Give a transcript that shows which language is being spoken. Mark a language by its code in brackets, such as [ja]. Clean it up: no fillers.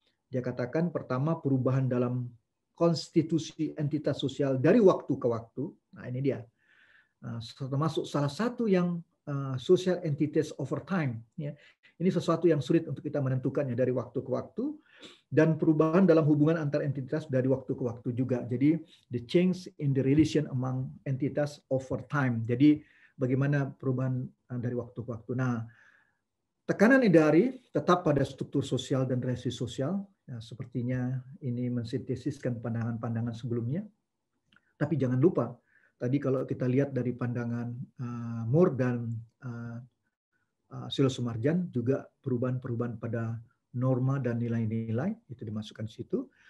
[id] Dia katakan pertama, perubahan dalam konstitusi entitas sosial dari waktu ke waktu. Nah, ini dia. Termasuk salah satu yang [en] social entities over time. [id] Ya. Ini sesuatu yang sulit untuk kita menentukannya dari waktu ke waktu. Dan perubahan dalam hubungan antar entitas dari waktu ke waktu juga. Jadi, [en] the change in the relation among entities over time. [id] Jadi, bagaimana perubahan dari waktu ke waktu. Nah, tekanan Edari tetap pada struktur sosial dan relasi sosial. Ya, sepertinya ini mensintesiskan pandangan-pandangan sebelumnya. Tapi jangan lupa, tadi kalau kita lihat dari pandangan Moore dan Selo Sumarjan, juga perubahan-perubahan pada norma dan nilai-nilai itu dimasukkan di situ.